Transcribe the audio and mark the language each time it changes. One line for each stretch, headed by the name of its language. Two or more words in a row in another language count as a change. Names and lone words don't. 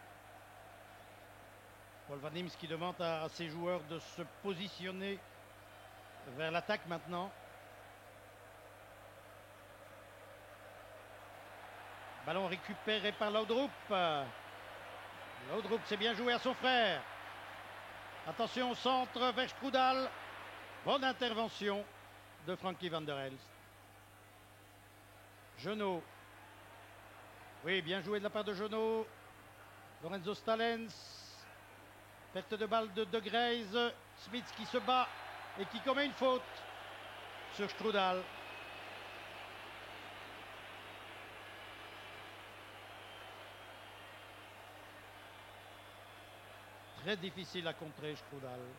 French: Paul Van Imst qui demande à ses joueurs de se positionner vers l'attaque maintenant. Ballon récupéré par Laudrup. Laudrup s'est bien joué à son frère. Attention au centre vers Strudal. Bonne intervention de Frankie van der Elst. Jeannot. Oui, bien joué de la part de Jeannot. Lorenzo Stalens. Perte de balle de Grey's. Smits qui se bat et qui commet une faute sur Strudal. Très difficile à contrer Strudal.